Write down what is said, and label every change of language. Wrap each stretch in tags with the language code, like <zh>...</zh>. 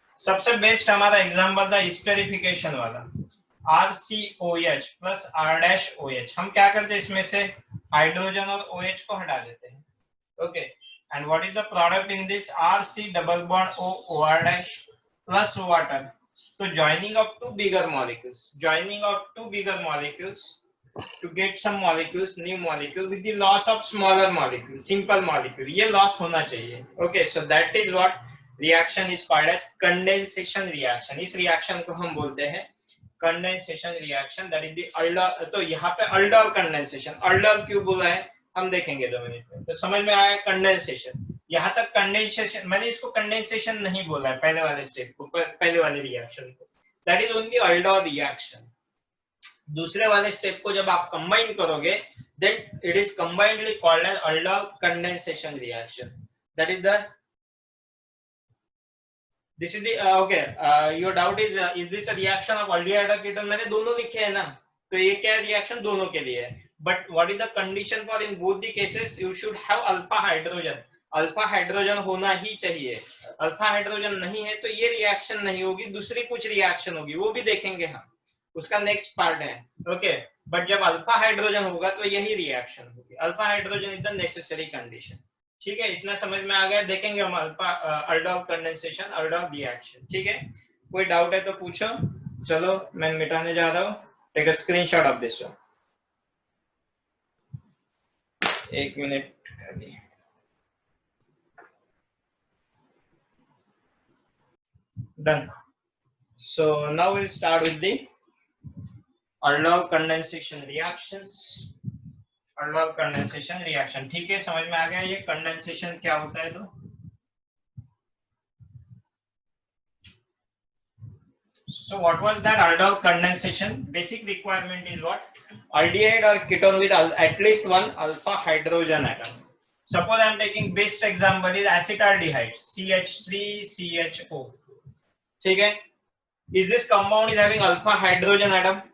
<hi>सबसे बेस्ट हमारा एग्जांपल था स्टेरिफिकेशन वाला, RCOH प्लस R-OH। हम क्या करते हैं, इसमें से हाइड्रोजन और OH को हटा देते हैं।</hi> <en>Okay, and what is the product in this, RC double bond O OR- plus water. तो joining of two bigger molecules, to get some molecules, new molecule with the loss of smaller molecule, simple molecule,</en> <hi>ये loss होना चाहिए।</hi> <en>Okay, so that is what reaction is called as condensation reaction।</en> <hi>इस reaction को हम बोलते हैं condensation reaction,</hi> <en>that is the aldol।</en> <hi>तो यहाँ पे aldol condensation, aldol क्यों बोला है हम देखेंगे 2 मिनट में, तो समझ में आया कंडेंसेशन। यहाँ तक कंडेंसेशन, मैंने इसको कंडेंसेशन नहीं बोला है पहले वाले स्टेप को, पहले वाले रिएक्शन को,</hi> <en>That is only aldol reaction.</en> <hi>दूसरे वाले स्टेप को जब आप कंबाइन करोगे,</hi> <en>then it is combinedly called as aldol condensation reaction। That is the, this is the your doubt is this a reaction of aldehyde or ketone?</en> <hi>मैंने दोनों लिखे हैं ना, तो ये क्या रिएक्शन दोनों के लिए है।</hi> <en>But what is the condition for in both the cases? You should have alpha hydrogen,</en> <hi>alpha hydrogen होना ही चाहिए। अल्फा हाइड्रोजन नहीं है तो ये रिएक्शन नहीं होगी, दूसरी कुछ रिएक्शन होगी, वो भी देखेंगे हम, उसका नेक्स्ट पार्ट है। ओके, बट जब अल्फा हाइड्रोजन होगा तो यही रिएक्शन होगी। Alpha hydrogen is the necessary condition. ठीक है, इतना समझ में आ गया। देखेंगे हम alpha aldol condensation, aldol reaction. ठीक है, कोई डाउट है तो पूछो। चलो मैं मिटाने जा रहा हूँ,</hi> <en>Take a screenshot of this one.</en> <hi>1 minute.</hi> <en>Done. So now we'll start with the aldol condensation reactions।</en> <hi>aldol condensation reaction, ठीक है, समझ में आ गया ये कंडेंसेशन क्या होता है। तो</hi> <en>so what was that aldol condensation? Basic requirement is what? Aldehyde or ketone with at least one alpha hydrogen atom। Suppose I am taking best example is acetaldehyde, CH3CHO। ठीक है, is this compound is having alpha hydrogen atom?</en>